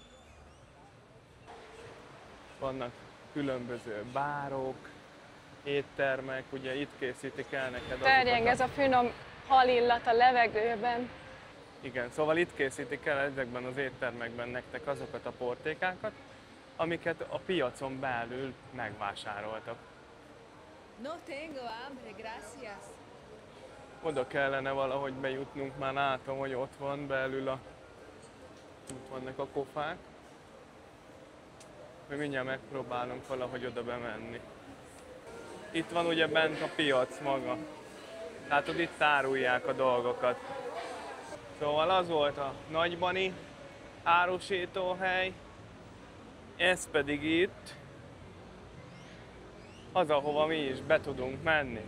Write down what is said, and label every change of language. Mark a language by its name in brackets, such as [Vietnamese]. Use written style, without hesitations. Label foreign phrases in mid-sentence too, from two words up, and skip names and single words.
[Hungarian] Vannak különböző bárok, éttermek, ugye itt készítik el neked azokat. Terjeng ez a finom halillat a levegőben. Igen, szóval itt készítik el ezekben az éttermekben nektek azokat a portékákat, amiket a piacon belül megvásároltak. [Spanish] No tengo hambre, gracias. [Hungarian] Oda kellene valahogy bejutnunk, már látom, hogy ott van belül ott vannak a kofák. Mi mindjárt megpróbálunk valahogy oda bemenni. Itt van ugye bent a piac maga. Látod, itt árulják a dolgokat. Szóval az volt a nagybani árusétóhely, ez pedig itt az, ahova mi is be tudunk menni.